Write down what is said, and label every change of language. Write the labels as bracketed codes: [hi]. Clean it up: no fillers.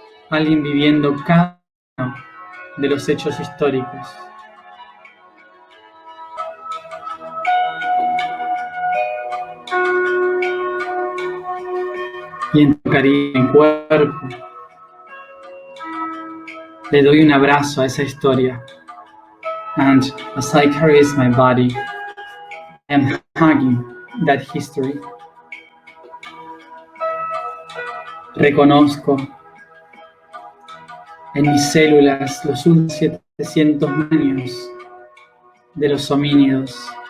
[es] Alguien viviendo cada uno de los hechos históricos. Y en tu cariño, mi cuerpo, le doy un abrazo a esa historia. [en] And as I caress my body, I am hugging that history. [es] Reconozco en mis células los últimos 700 años de los homínidos.